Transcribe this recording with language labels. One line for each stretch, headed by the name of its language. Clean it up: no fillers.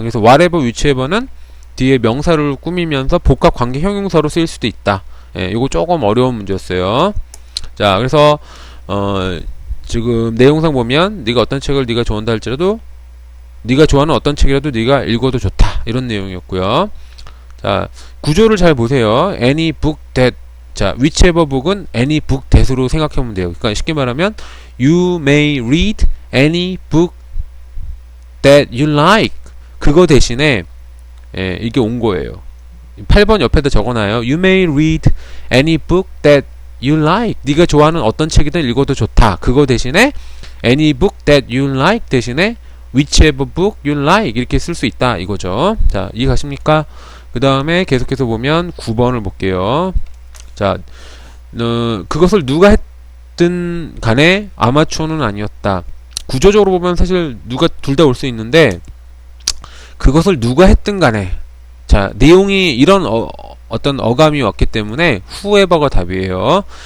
Korean: 그래서 whatever, whichever는 뒤에 명사를 꾸미면서 복합관계 형용사로 쓰일 수도 있다. 예, 이거 조금 어려운 문제였어요. 자, 그래서 지금 내용상 보면 네가 어떤 책을 네가 좋아한다 할지라도 네가 좋아하는 어떤 책이라도 네가 읽어도 좋다. 이런 내용이었고요. 자, 구조를 잘 보세요. any book that 자, whichever book은 any book that으로 생각하면 돼요. 그러니까 쉽게 말하면
English: you may read any book that you like.
Korean: 그거 대신에 예, 이게 온 거예요. 8번 옆에다 적어놔요.
English: You may read any book that you like.
Korean: 네가 좋아하는 어떤 책이든 읽어도 좋다. 그거 대신에 any book that you like 대신에 whichever book you like 이렇게 쓸 수 있다 이거죠. 자, 이해 가십니까? 그 다음에 계속해서 보면 9번을 볼게요. 자, 그것을 누가 했든 간에 아마추어는 아니었다. 구조적으로 보면 사실 누가 둘 다 올 수 있는데 그것을 누가 했든 간에 자, 내용이 이런 어떤 어감이 왔기 때문에 whoever가 답이에요.